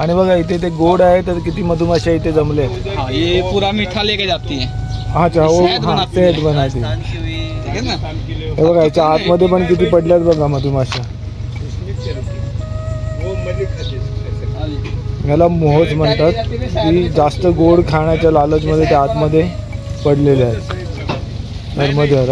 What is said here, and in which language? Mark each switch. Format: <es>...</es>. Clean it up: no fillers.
<mr>आणि बघा इथे ते गोड आहे, तर किती मधुमाशा इथे जमले.</mr> <hi>हाँ, ये पूरा मीठा लेके जाती है. अच्छा, वो शहद हाँ, बनाती शहद बनाती. ठीक है ना.</hi> <mr>हे बघा याच्या आतमध्ये पण किती पडल्यात बघा मधुमाशा.</mr> <hi>वो मलिक खाते.</hi> <mr>याला मोहज म्हणतात, की जास्त गोड खाण्याच्या लालचमध्ये ते आतमध्ये पडलेले आहेत नर्मदे हर.</mr>